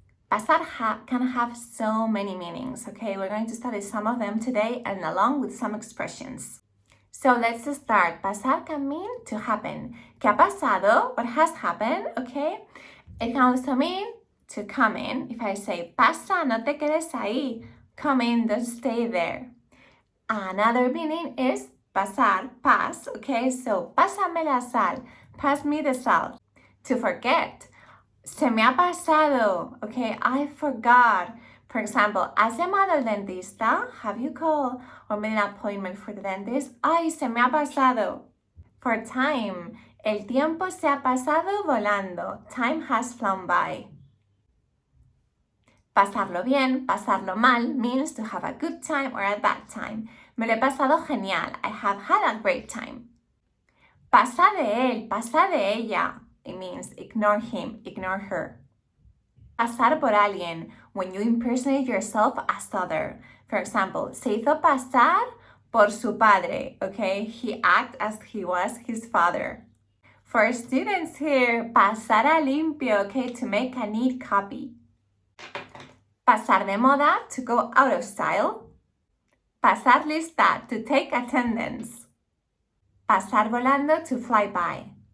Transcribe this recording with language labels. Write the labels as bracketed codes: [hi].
[en] Pasar can have so many meanings, okay? We're going to study some of them today and along with some expressions. So let's start. Pasar can mean to happen. [es] ¿Qué ha pasado? [en] What has happened, okay? It can also mean to come in. If I say, [es] pasa, no te quedes ahí. [en] Come in, don't stay there. Another meaning is pasar, pass, okay? So, [es] pásame la sal, [en] pass me the salt. To forget, [es] se me ha pasado, [en] okay? I forgot. For example, [es] ¿has llamado al dentista? [en] Have you called or made an appointment for the dentist? [es] Ay, se me ha pasado. [en] For time, [es] el tiempo se ha pasado volando. [en] Time has flown by. [es] Pasarlo bien, pasarlo mal [en] means to have a good time or a bad time. [es] Me lo he pasado genial. [en] I have had a great time. [es] Pasa de él, pasa de ella. [en] It means ignore him, ignore her. [es] Pasar por alguien, [en] when you impersonate yourself as other. For example, [es] se hizo pasar por su padre, okay? [en] He acted as he was his father. For students here, [es] pasar a limpio, [en] okay? To make a neat copy. [es] Pasar de moda, [en] to go out of style. [es] Pasar lista, [en] to take attendance. [es] Pasar volando, [en] to fly by.